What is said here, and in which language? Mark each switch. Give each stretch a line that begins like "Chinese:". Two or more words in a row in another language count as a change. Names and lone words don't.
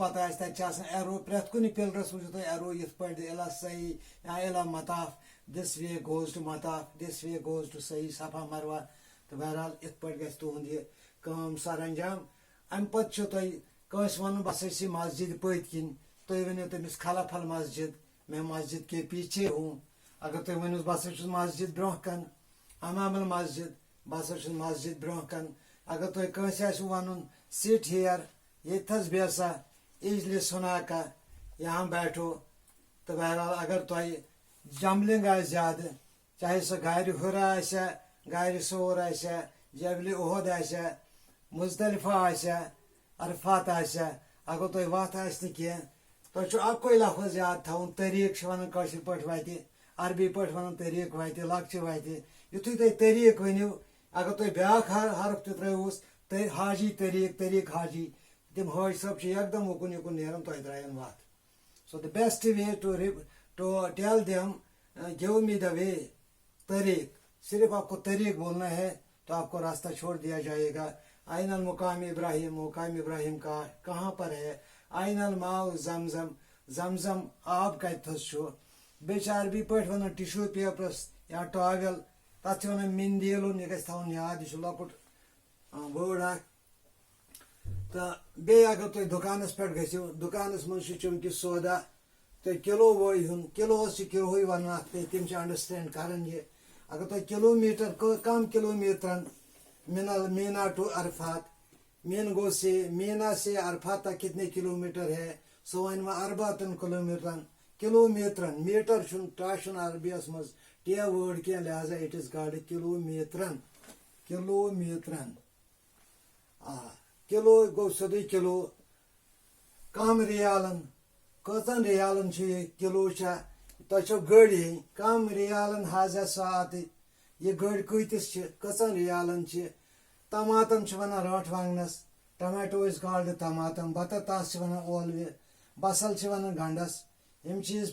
Kashmiri: پتہ آسہِ تتہِ چھِ آسان ایرو پرٛٮ۪تھ کُنہِ پِلرس وٕچھِو تُہۍ ایرو یِتھ پٲٹھۍ
Arabic: الا صحیح یا الا مطاف
English: this way goes to
Kashmiri: مطاف
English: this way goes to
Kashmiri: صحیح صفا مروہ تہٕ بہرحال یِتھ پٲٹھۍ گژھِ تُہُنٛد یہِ کٲم سر انجام امہِ پتہٕ چھُ تۄہہِ کٲنٛسہِ ونُن بس ٲسی مسجد پٔتۍ کِنۍ تُہۍ ؤنِو تٔمِس
Arabic: خلف المسجد
Urdu: میں مسجد کے پیچھے ہوں
Kashmiri: اگر تُہۍ ؤنِو بہٕ ہسا چھُس مسجد برونٛہہ کن
Arabic: امام المسجد
Kashmiri: بہٕ ہسا چھُس مسجد برونٛہہ کن اگر تۄہہِ کٲنٛسہِ آسِوٕ ونُن
English: sit here
Kashmiri: ییٚتھس بیٚہہ سا
Arabic: اجلس ہُناکا
Urdu: یہاں بیٹھو
Kashmiri: تہٕ بہرحال اگر تۄہہِ جمبلنگ آسہِ زیادٕ چاہے سۄ گارِ ہُرا آسیا گارِ صور آسیا جبلہِ اُہد آسیا مزدلفہ آسیا عرفات آسیا اگر تۄہہِ وتھ آسہِ نہٕ کینٛہہ تۄہہِ چھُ اکُے لفظ یاد تھاوُن طریٖق چھِ ونان کٲشِر پٲٹھۍ وتہِ عربی پٲٹھۍ ونان طریٖق وتہِ لۄکچہِ وتہِ یُتھُے تُہۍ طریٖق ؤنِو اگر تُہۍ بیٛاکھ حرف تہِ ترٛٲوہوس حاجی طریٖق حاجی تِم حٲج صٲب چھِ یکدم اُکُن یِکُن نیران تۄہہِ ترٛایَن وتھ سو
English: the best way to tell them give me the way
Urdu: طریٖق صرف آپ کو طریٖق بولنا ہے تو آپ کو راستہ چھوڑ دیا جائے گا
Arabic: آئین المقام ابراہیم
Urdu: مقام ابراہیم کا کہاں پر ہے
Arabic: آئین الماء زمزم
Kashmiri: زمزم آب کتھس چھُ بیٚیہِ چھِ عربی پٲٹھۍ ونان
English: tissue papers
Kashmiri: یا ٹاویل تتھ چھِ ونان مِندیلُن یہِ گژھِ تھاوُن یاد یہِ چھُ لۄکُٹ وٲڑ اکھ تہٕ بیٚیہِ اگر تُہۍ دُکانس پٮ۪ٹھ گٔژھِو دُکانس منٛز چھُ چوٗنٛکہِ سودا تُہۍ کِلوٗ وٲے ہُن کِلوٗہس چھِ کِلوٗہٕے ونان اتھ پٮ۪ٹھ تِم چھِ انڈرسٹینڈ کران یہِ اگر تۄہہِ کِلوٗ میٖٹر کم کِلوٗ میٖٹرن مینا ٹو عرفات
Urdu: مین گو سے مینا سے عرفات تک کتنے کلو میٹر ہے
Kashmiri: سو ون وۄنۍ ارباتن کلو میٹرن کلو میٹرن میٹر چھُنہٕ ٹا چھُنہٕ عربیس منٛز ٹے وٲڈ کینٛہہ لہذا
English: it is called
Kashmiri: کلو میٹرن کلو گوٚو سیوٚدُے کلو کم ریالن کٔژن ریالن چھُ یہِ کلو چھا تۄہہِ چھو گٔرۍ ہیٚنۍ کم ریالن حاضہ ساعتہِ یہِ گٔرۍ کۭتِس چھِ کٔژن ریالن چھِ ٹماٹم چھِ ونان رٲنٛٹھ وانٛگنس
English: tomato is called
Kashmiri: ٹماٹم بطاطاس چھِ ونان ٲلوِ بصل چھِ ونان گنڈس یم چیز